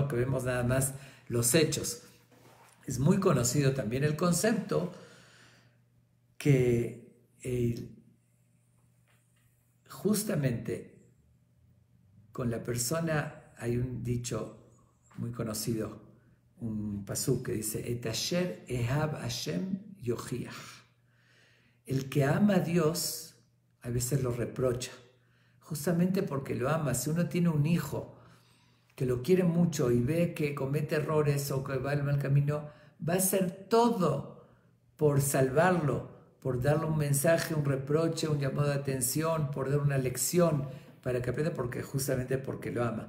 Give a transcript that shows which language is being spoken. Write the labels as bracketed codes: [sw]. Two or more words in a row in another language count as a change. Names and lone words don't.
[es] Que vemos nada más los hechos. Es muy conocido también el concepto que justamente con la persona, hay un dicho muy conocido, un pasuk que dice, [he] את אשר יאהב השם יוכיח. [es] El que ama a Dios a veces lo reprocha, justamente porque lo ama. Si uno tiene un hijo que lo quiere mucho y ve que comete errores o que va al mal camino, va a hacer todo por salvarlo, por darle un mensaje, un reproche, un llamado de atención, por dar una lección para que aprenda, justamente porque lo ama.